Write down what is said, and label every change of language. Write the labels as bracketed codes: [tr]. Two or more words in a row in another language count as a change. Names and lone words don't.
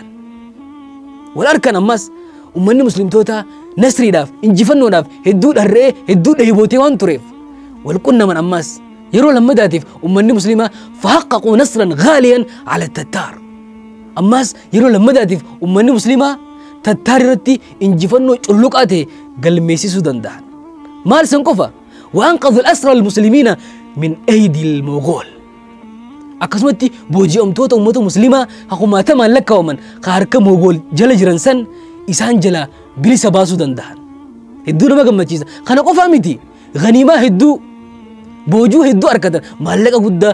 [om] arkan ammas ummanni muslimtoota nasriidhaaf injifannoodhaaf hedduu dharree hedduu dheebootee waan tureef wal qunnaman ammas yeroo lammadaatiif ummanni muslimaa fahaqqaquu [ar] نصرا غاليا [om] ala tattaar ammas yeroo lammadaatiif ummanni muslimaa tattaar irratti injifannoo culluqaa ta'e galmeessisuu danda'an maal san qofa [ar] وأنقذ الأسرى المسلمين من أيدي المغول [om] akkasumatti booji'amtoota ummata muslimaa hakumaatamaan lakkaawaman harka mogool jala jiran san isaan jala bilisa baasuu danda'an hedduu nama gammachiisa kana qofaa miti ganiimaa hedduu boojuu hedduu arkatan maallaqa guddaa